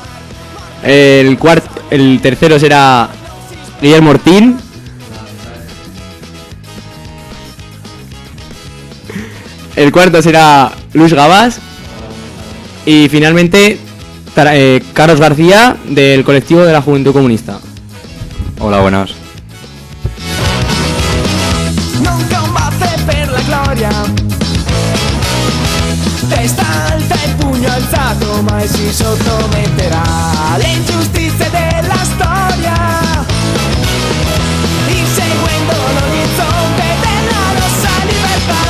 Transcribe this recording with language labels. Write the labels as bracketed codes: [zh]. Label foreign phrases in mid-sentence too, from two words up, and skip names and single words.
[es] El tercero será Guillermo Ortín. El cuarto será Luis Gabás. Y finalmente Carlos García, del colectivo de la Juventud Comunista. Hola, buenas. [it] Testa alta e pugno alzato, mai si sottometterà alle ingiustizie della storia, inseguendo l'orizzonte della rossa libertà.